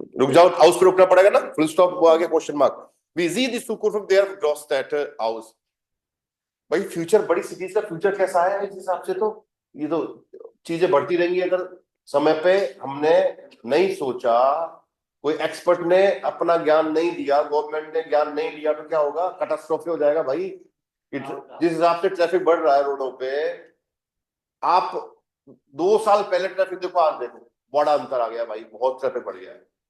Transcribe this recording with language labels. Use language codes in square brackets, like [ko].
[hi] रुक जाओ, हाउस पे रुकना पड़ेगा ना, फुल स्टॉप वो आगे question mark. [de] Wie sieht die Zukunft der Großstädte aus? [hi] भाई फ्यूचर, बड़ी सिटीज का फ्यूचर कैसा है इस हिसाब से? तो ये तो चीजें बढ़ती रहेंगी अगर समय पे हमने नहीं सोचा, कोई एक्सपर्ट ने अपना ज्ञान नहीं दिया, गवर्नमेंट ने ज्ञान नहीं दिया, तो क्या होगा? कैटास्ट्रोफी हो जाएगा भाई। जिस हिसाब से ट्रैफिक बढ़ रहा है रोडों पे, आप 2 साल पहले ट्रैफिक देखो, आज देखो बड़ा अंतर आ गया भाई, बहुत ट्रैफिक बढ़ गया है।